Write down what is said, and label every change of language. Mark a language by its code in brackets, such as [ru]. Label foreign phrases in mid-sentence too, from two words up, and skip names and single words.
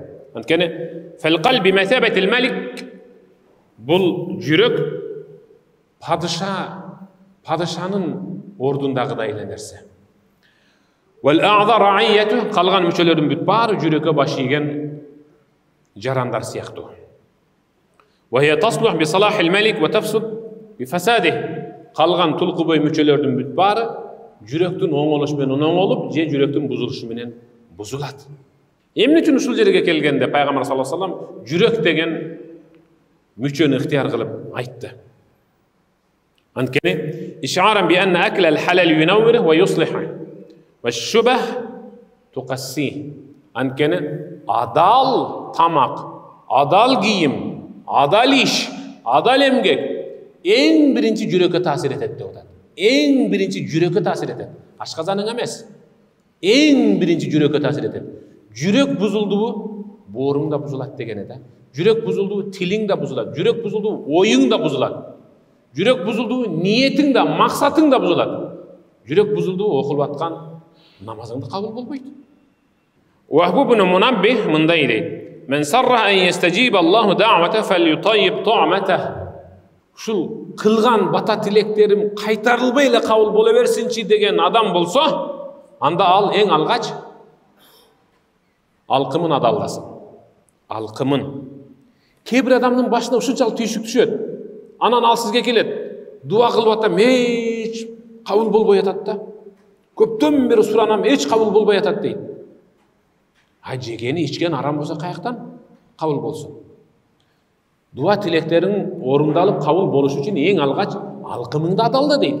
[ky] Анткени [ar] فالقلب بمثابة الملك, [ky] бул жүрөк падышанын ордундагыдай эле нерсе. [ar] والأعضاء رعيته, [ky] калган мүчөлөрдүн бүт баары жүрөккө баш ийген жарандар сыяктуу. [ar] وهي تصلح بصلاح الملك وتفسد بفساده. [ky] Калган тулку бой мүчөлөрдүн бүт баары жүрөктүн оңолушу менен оңолуп, же жүрөктүн бузулушу менен бузулат. Эмне үчүн ушул жерге келгенде пайгамбар [ar] صلى الله عليه وسلم [ky] жүрөк деген мүчөнү ыктыяр кылып айтты? [ar] Анткени إشارة بأن أكل الحلال ينور ويصلح والشبهة تقسي. [ky] Анткени адал тамак, адал кийим, адал иш, адал эмгек эң биринчи жүрөккө таасир этет деп атат. Эң биринчи жүрөккө таасир этет. Ашказаның эмес. Эң биринчи жүрөккө таасир этет. Жүрөк бузулдубу, бооруң да бузулат дегени да. Жүрөк бузулдубу, тилиң да бузулат. Жүрөк бузулдубу, оюң да бузулат. Жүрөк бузулдубу, ниетиң да, максатың да бузулат. Жүрөк бузулдубу, окулуп аткан намазың да кабыл болбойт. [ar] Вахб ибн Мунаббих мындай дейт: "من سره أن يستجيب الله دعوته فليطيب طعمته." [ky] Ушул кылган бата тилектерим кайтарылбай эле кабыл боло берсинчи деген адам болсо, анда ал эң алгач алкымын адалдасын. Алкымын. Kээ bir adamның başına ушунчалык түйшүк түшөт. Анан ал сизге келет. Дуа кылып атам, эч кабыл болбой атат да. Көптөн бери суранам, эч кабыл болбой атат дейт. Жегени ичкен арам болсо каяктан кабыл болсун? Дуа тилектериң орундалып кабыл болуш үчүн эң алгач алкымыңды адалда дейт.